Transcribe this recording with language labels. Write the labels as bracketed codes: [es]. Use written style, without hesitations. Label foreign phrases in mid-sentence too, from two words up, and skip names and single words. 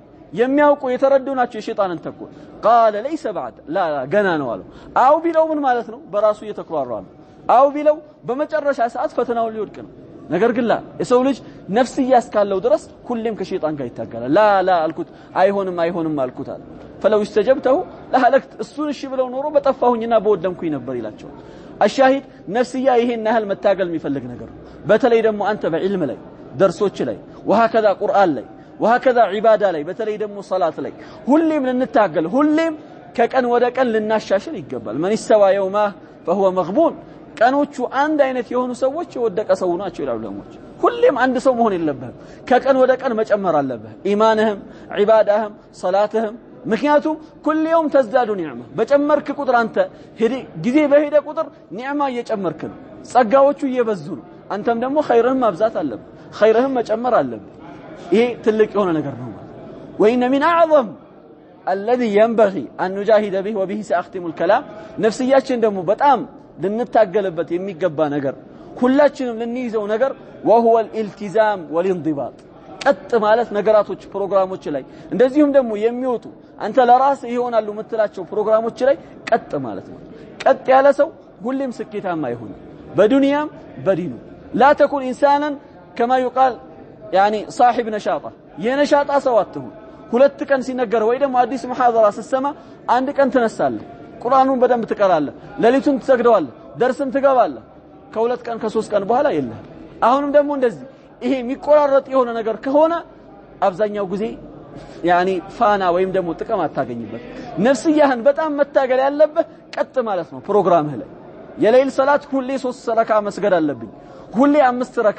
[am] የሚያውቁ የተረዱ ናቸው የሸይጣንን ተንኮል [ar] قال ليس بعد لا [am] ገና ነው አሉ አው ቢለው ምን ማለት ነው በራሱ እየተኩራራ ነው አው ቢለው በመጨረሻ ሰዓት ፈተናው ሊወድቅ ነው ነገር ግን የሰው ልጅ ነፍስያ እስካለው ድረስ ሁሌም ከሸይጣን ጋር ይታገላል ላ አልኩት አይሆንም አልኩት አለ [ar] فلو استجبته لهلكت [am] እሱን እሺ ብለው ኖሮ በጠፋሁኝና በወደምኩኝ ነበር ይላቸው الشاهد ነፍስያ ይሄን ያህል መታገል የሚፈልግ ነገር በተለይ ደግሞ አንተ በዕልም ላይ ደርሶች ላይ وهكذا ቁርአን ላይ وهكذا ዒባዳ ላይ በተለይ ደግሞ ሶላት ላይ ሁሌም ልንታገል ሁሌም ከቀን ወደ ቀን ልናሻሽል ይገባል [ar] من استوى يومه فهو مغبون [am] ቀኖቹ አንድ አይነት የሆኑ ሰዎች ወደቀ ሰው ናቸው ይላሉ ለሞች ሁሌም አንድ ሰው መሆን የለበትም ከቀን ወደ ቀን መጨመር አለበት ኢማንህም ዒባዳህም ሶላትህም ምክንያቱም [ar] كل يوم تزداد نعمه [am] በጨመርክ ቁጥር አንተ ጊዜ በሄደ ቁጥር ኒዕማ እየጨመርክ ነው ጸጋዎቹ እየበዙ ነው አንተም ደግሞ ኸይርህም ማብዛት አለበት ኸይርህም መጨመር አለበት ይሄ ትልቅ የሆነ ነገር ነው [ar] وإن من أعظم الذي ينبغي أن نجاهد به وبه سأختم الكلام [am] ነፍስያችን ደግሞ በጣም ልንታገልበት የሚገባ ነገር ሁላችንም ልንይዘው ነገር [ar] وهو الالتزام والانضباط [am] ቀጥ ማለት ነገራቶች ፕሮግራሞች ላይ እንደዚሁም ደግሞ የሚወጡ አንተ ለራስ ይሆናሉ የምትላቸው ፕሮግራሞች ላይ ቀጥ ማለት ነው ቀጥ ያለ ሰው ሁሌም ስኬታማ ይሆናል በዱንያም በዲኑ [ar] لا تكن انسانا كما يقال يعني صاحب نشاطه [am] የነሻጣ ሰው አትሁን ሁለት ቀን ሲነገር ወይ ደግሞ አዲስ መሐደራ ሲሰማ አንድ ቀን ተነሳለህ ቁርአኑን በደንብ ትቀራለህ ሌሊቱን ትሰግደዋለህ ደርስም ትገባለህ ከሁለት ቀን ከሶስት ቀን በኋላ የለህ አሁንም ደግሞ እንደዚህ ይሄ የሚቆራረጥ የሆነ ነገር ከሆነ አብዛኛው ጊዜ يعني ፋና ወይም ደግሞ ጥቅም አታገኝበት ነፍስያህን በጣም መታገል ያለበት ቀጥ ማለት ነው ፕሮግራምህ ላይ የሌሊት ሰላት ሁሌ 3 ረካ መስገድ አለብኝ ሁሌ 5 ረካ